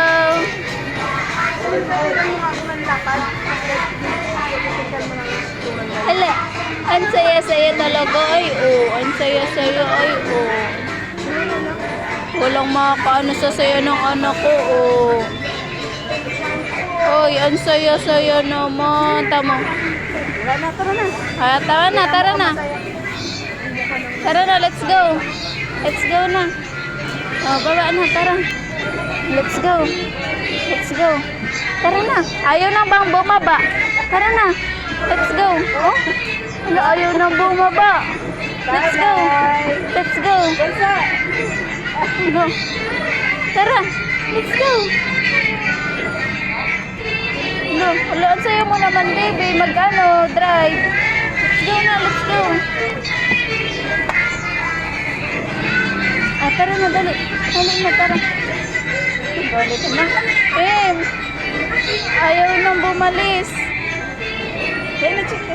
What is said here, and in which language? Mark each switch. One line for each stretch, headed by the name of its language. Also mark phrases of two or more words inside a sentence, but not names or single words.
Filipino: Hala, ang saya-saya talaga ay ang saya-saya ay walang makakaano sa saya ng anak ko Oy, ang saya-saya naman. Tama. Tara na, tara na. Tara na, tara na. Tara na,
English: let's go. Let's go
Filipino: na. Baba na, tara.
English: Let's go. Let's go.
Filipino: Tara na. Ayaw na bang bumaba? Tara na.
English: Let's go. Oh?
Filipino: Ayaw na bumaba.
English: Let's go. Let's go. Go. Tara. Let's go. Go.
Filipino: Wala, ang sayo mo naman, baby. Mag-ano,
English: drive. Let's go na, let's go.
Filipino: Tara na, dali. Dali na, tara. Dali na. Ayaw nang bumalis.